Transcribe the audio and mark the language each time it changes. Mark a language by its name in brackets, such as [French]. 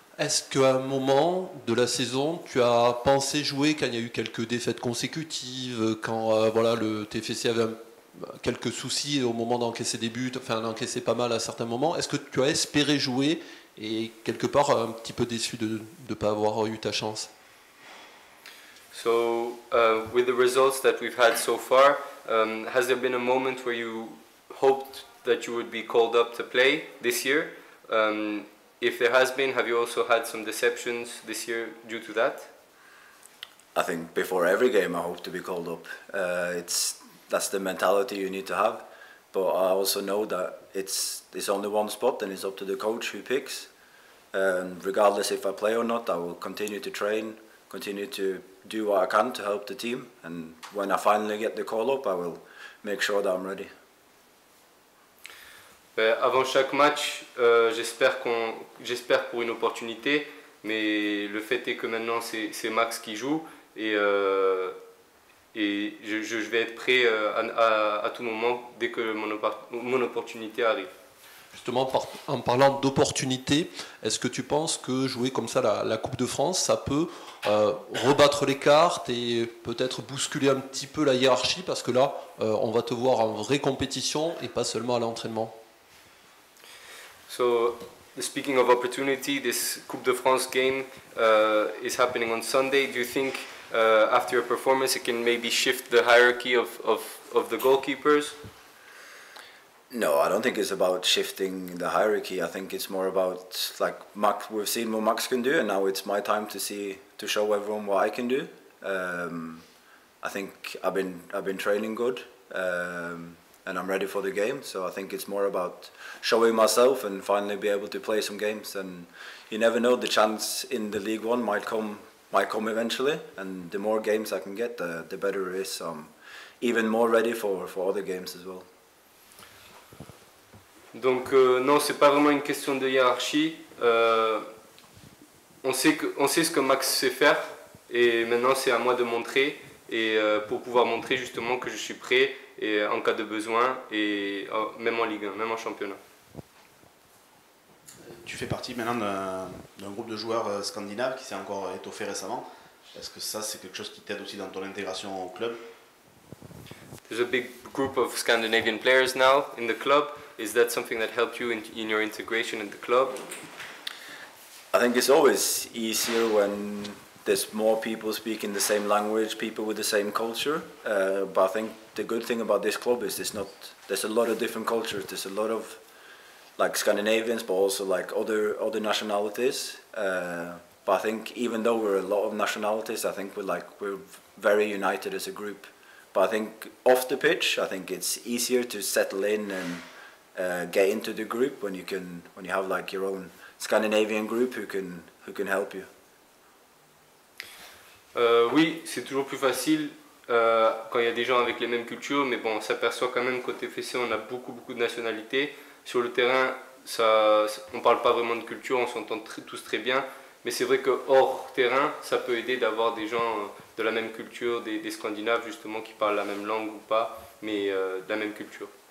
[French] Est-ce qu'à un moment de la saison, tu as pensé jouer quand il y a eu quelques défaites consécutives, quand le TéFéCé avait quelques soucis au moment d'encaisser des buts, enfin d'encaisser pas mal à certains moments? Est-ce que tu as espéré jouer et quelque part un petit peu déçu de ne pas avoir eu ta chance? [English] So, with the results that we've had so far, has there been a moment where you hoped that you would be called up to play this year? If there has been, have you also had some deceptions this year due to that? I think before every game I hope to be called up. That's the mentality you need to have. But I also know that it's only one spot and it's up to the coach who picks. Regardless if I play or not, I will continue to train, continue to do what I can to help the team. And when I finally get the call up, I will make sure that I'm ready. [French] Avant chaque match, j'espère pour une opportunité, mais le fait est que maintenant c'est Max qui joue et je vais être prêt à tout moment dès que mon opportunité arrive. Justement, en parlant d'opportunité, est-ce que tu penses que jouer comme ça la Coupe de France, ça peut rebattre les cartes et peut-être bousculer un petit peu la hiérarchie, parce que là, on va te voir en vraie compétition et pas seulement à l'entraînement? [English] So, speaking of opportunity, this Coupe de France game is happening on Sunday. Do you think after your performance it can maybe shift the hierarchy of the goalkeepers? No, I don't think it's about shifting the hierarchy. I think it's more about like Max. We've seen what Max can do, and now it's my time to show everyone what I can do. I think I've been training good, and I'm ready for the game. So I think it's more about showing myself and finally be able to play some games. And you never know, the chance in the League One might come eventually. And the more games I can get, the better it is. So I'm even more ready for other games as well. [French] Donc non, c'est pas vraiment une question de hiérarchie. On sait ce que Max sait faire et maintenant c'est à moi de montrer et pour pouvoir montrer justement que je suis prêt et en cas de besoin et même en Ligue 1, même en championnat. Tu fais partie maintenant d'un groupe de joueurs scandinaves qui s'est encore étoffé récemment. Est-ce que ça c'est quelque chose qui t'aide aussi dans ton intégration au club? [English] There's a big group of Scandinavian players now in the club. Is that something that helped you in your integration in the club? I think it's always easier when there's more people speaking the same language, people with the same culture. But I think the good thing about this club is there's a lot of different cultures. There's a lot of like Scandinavians, but also like other nationalities. But I think even though we're a lot of nationalities, I think we're very united as a group. But I think off the pitch, I think it's easier to settle in and get into the group when you have like your own Scandinavian group who can help you. [French] Oui, c'est toujours plus facile quand il y a des gens avec les mêmes cultures, mais bon, on s'aperçoit quand même qu'au TéFéCé, on a beaucoup de nationalités. Sur le terrain, on ne parle pas vraiment de culture, on s'entend tous très bien, mais c'est vrai que hors terrain, ça peut aider d'avoir des gens de la même culture, des Scandinaves justement qui parlent la même langue ou pas, mais de la même culture.